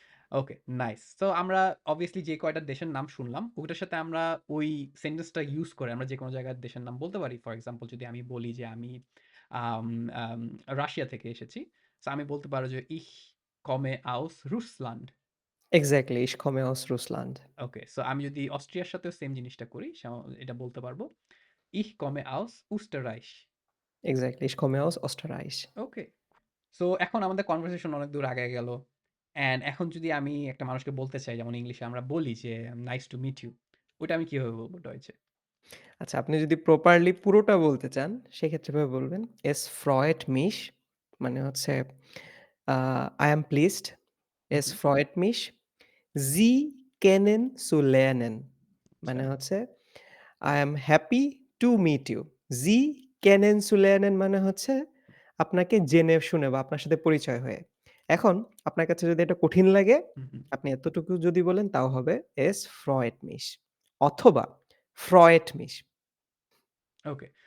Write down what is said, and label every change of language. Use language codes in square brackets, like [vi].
[bn] ওকে, nice. So আমরা obviously যে কয়টা দেশের নাম শুনলাম, ওটার সাথে আমরা ওই সেন্টেন্সটা ইউস করে আমরা যেকোনো জায়গার দেশের নাম বলতে পারি। ফর এক্সাম্পল যদি আমি বলি যে আমি আম আম রাশিয়া থেকে এসেছি। সো আমি বলতে পারো যে [de] Ich komme aus Russland। এক্সাক্টলি, ich komme aus Russland। [bn] ওকে, সো আমি যদি অস্ট্রিয়ার সাথেও সেম জিনিসটা করি, এটা বলতে পারবো [de] Ich komme aus Österreich। এক্সাক্টলি, ich komme aus Österreich। [bn] ওকে। সো এখন আমাদের কনভারসেশন অনেক দূর আগায় গেল। অ্যান্ড এখন যদি আমি একটা মানুষকে বলতে চাই যেমন ইংলিশে আমরা বলি যে [en] Nice to meet you. [bn] ওইটা আমি কিভাবে বলবো ডয়েচে? আচ্ছা, আপনি যদি প্রপারলি পুরোটা বলতে চান, সেক্ষেত্রে এভাবে বলবেন, [de] "Es freut mich" [bn] মানে হচ্ছে [en] I am pleased. [bn] Who, [de] Es [bn] who. [de] freut mich, Sie kennen zu lernen. [bn] আচ্ছা। মানে হচ্ছে [en] I am happy to meet you. [bn] Sie kennenzulernen মানে হচ্ছে আপনাকে জেনে শুনে বা আপনার সাথে পরিচয় হয়ে। এখন আপনার কাছে যদি এটা কঠিন লাগে, হুম, হুম। আপনি এতটুকু যদি বলেন তাও হবে [de] Es freut mich [bn] অথবা freut mich. ওকে।